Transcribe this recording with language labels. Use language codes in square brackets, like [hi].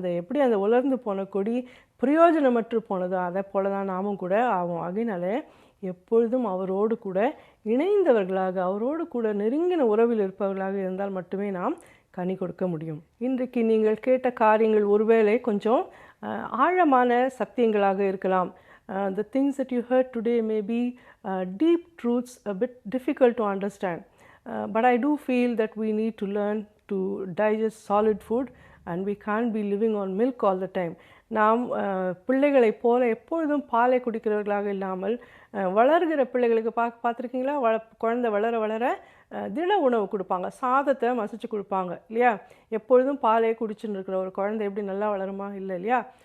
[ta] எப்படி அந்த உலர்ந்து போன கொடி பிரயோஜனமற்று போனதோ அதை போல தான் நாமும் கூட ஆகும். ஆகையினால எப்பொழுதும் அவரோடு கூட இணைந்தவர்களாக, அவரோடு கூட நெருங்கின உறவில் இருப்பவர்களாக இருந்தால் மட்டுமே நாம் கனி கொடுக்க முடியும். இன்றைக்கு நீங்கள் கேட்ட காரியங்கள் ஒருவேளை கொஞ்சம் ஆழமான சத்தியங்களாக இருக்கலாம். [en] The things that you heard today may be deep truths, a bit difficult to understand. But I do feel that we need to learn to digest solid food and we can't be living on milk all the time. [ta] நாம் பிள்ளைகளைப் போல எப்பொழுதும் பாலை குடிக்கிறவர்களாக இல்லாமல், வளர்கிற பிள்ளைகளுக்கு பார்த்துருக்கீங்களா? குழந்தை வளர வளர திட உணவு கொடுப்பாங்க, சாதத்தை மசிச்சு கொடுப்பாங்க இல்லையா? எப்பொழுதும் பாலே குடிச்சுன்னு இருக்கிற ஒரு குழந்தை எப்படி நல்லா வளருமா? இல்லை இல்லையா?